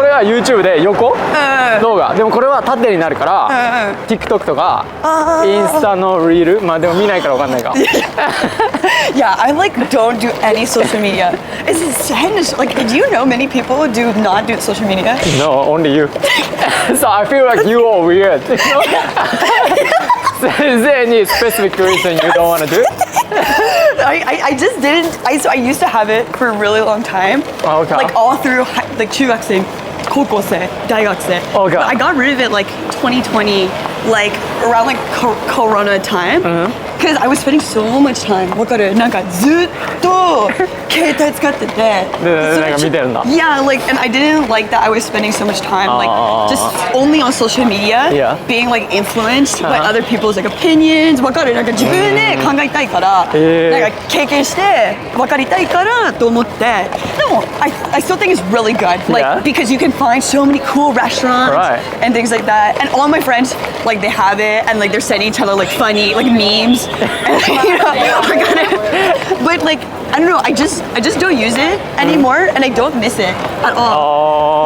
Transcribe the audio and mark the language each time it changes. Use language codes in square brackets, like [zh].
[ja] これは YouTube で横動画でもこれは縦になるから TikTok とかインスタのリールまあでも見ないからわかんないか [en] Yeah, I like don't do any social media. It's insane. Like, do you know many people do not do social media? No, only you So I feel like you are weird Is there any specific reason you don't want to do it? I just didn't. So I used to have it for a really long time. Okay. Like all through like 中学生、高校生、大学生. Okay. But I got rid of it like 2020, like around like Corona time. Because I was spending so much time. [ja] わかる？なんかずっと携帯使ってて。なんか見てるんだ。 [en] Yeah, like, and I didn't like that I was spending so much time like just only on social media, being like influenced by other people's like opinions. [ja] わかる？なんか自分で考えたいから、なんか経験して分かりたいからと思って。 [en] でも I still think it's really good, like because you can find so many cool restaurants and things like that. And all my friends like they have it and like they're sending each other like funny like memes. And, you know, but like I don't know, I just don't use it anymore and I don't miss it at all.